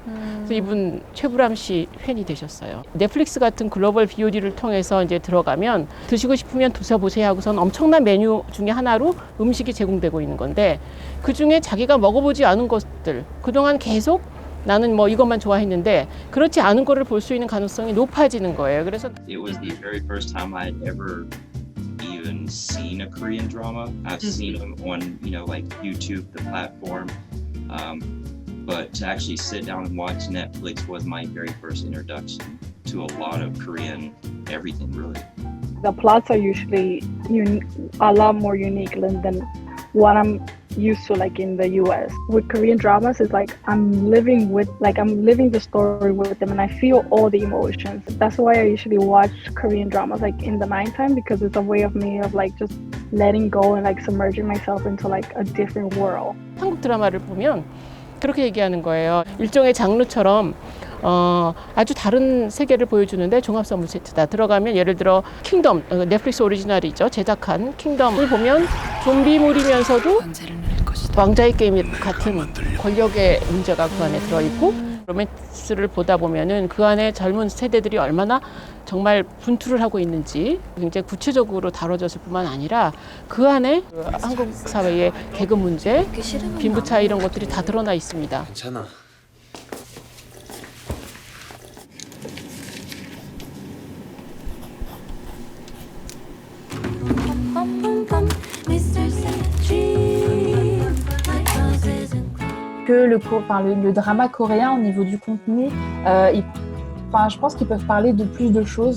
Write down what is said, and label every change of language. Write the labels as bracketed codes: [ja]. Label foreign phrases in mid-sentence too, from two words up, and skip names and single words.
[ko] 그래서 이분 최불암 씨 팬이 되셨어요. 넷플릭스 같은 글로벌 VOD를 통해서 이제 들어가면 드시고 싶으면 드셔보세요 하고선 엄청난 메뉴 중에 하나로 음식이 제공되고 있는 건데 그 중에 자기가 먹어보지 않은 것들 그동안 계속 나는 이것만 좋아했는데 그렇지 않은 거를 볼 수 있는 가능성이 높아지는 거예요. 그래서 [en] It was the very first time I'd ever even seen a Korean drama. I've seen them on, like YouTube, the platform. But to actually sit down and watch Netflix was my very first introduction to a lot of Korean everything, really. The plots are usually a lot more unique than what I'm used to, like in the US. With Korean dramas, it's like I'm living the story with them and I feel all the emotions. That's why I usually watch Korean dramas like in the nighttime because it's a way of me of like just letting go and like submerging myself into like a different world. [ko] 한국 드라마를 보면 그렇게 얘기하는 거예요. 일종의 장르처럼 아주 다른 세계를 보여주는데 종합 선물 세트다. 들어가면 예를 들어 킹덤, 넷플릭스 오리지널이죠. 제작한 킹덤을 보면 좀비물이면서도 왕자의 게임 같은 권력의 문제가 그 안에 들어있고 로맨스를 보다 보면은 그 안에 젊은 세대들이 얼마나 정말 분투를 하고 있는지 굉장히 구체적으로 다뤄졌을 뿐만 아니라 그 안에 한국 사회의 계급 문제, 빈부 차이 이런 것들이 다 드러나 있습니다. 괜찮아. [fr] Que le drama coréen au niveau du contenu, je pense qu'ils peuvent parler de plus de choses.